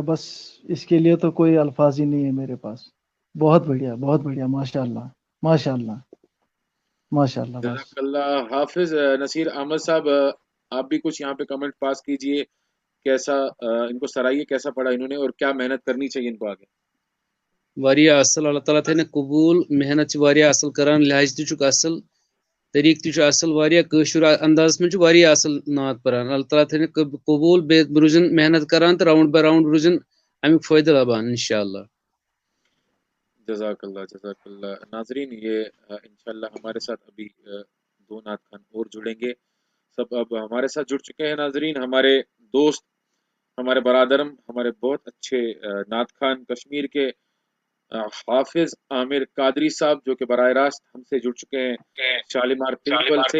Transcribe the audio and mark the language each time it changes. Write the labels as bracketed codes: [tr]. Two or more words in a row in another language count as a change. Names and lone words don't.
[ur] بس اس کے لیے تو کوئی الفاظ ہی نہیں ہے میرے پاس. بہت بڑھیا، بہت بڑھیا، [ar] ماشاء اللہ، ماشاء اللہ، ماشاء اللہ. [ur] بس [ar] جزاک اللہ. [ur] حافظ نصیر احمد صاحب آپ بھی کچھ یہاں پہ کمنٹ پاس کیجئے. کیسا ان کو سرائیے کیسا پڑھا انہوں نے اور کیا محنت کرنی چاہیے ان کو آگے. [ks] واریاہ اصل، [ar] اللہ تعالیٰ [ks] تھٲیِن قبوٗل. محنت چھِ واریاہ اصل کران، لہجہ تہِ چھُکھ اصل، طریقہٕ تہِ چھُ اصل، واریاہ کٲشُر اندازس منٛز چھُ واریاہ اصل نعت پران. [ar] اللہ تعالیٰ [ks] تھٲیِن قبوٗل. بیٚیہِ روٗزِن محنت کران تہٕ [en] round by round [ks] روٗزِن امیُک فٲیدٕ لبان انشاءاللہ. [ar] جزاک اللہ، جزاک اللہ. [ur] ناظرین یہ انشاءاللہ ہمارے ساتھ ابھی 2 نعت خان اور جڑیں گے. سب اب ہمارے ساتھ جڑ چکے ہیں ناظرین. ہمارے دوست، ہمارے برادرم، ہمارے بہت اچھے نعت خان کشمیر کے حافظ عامر قادری صاحب جو کہ براہ راست ہم سے جڑ چکے ہیں شالیمار پرنسپل سے.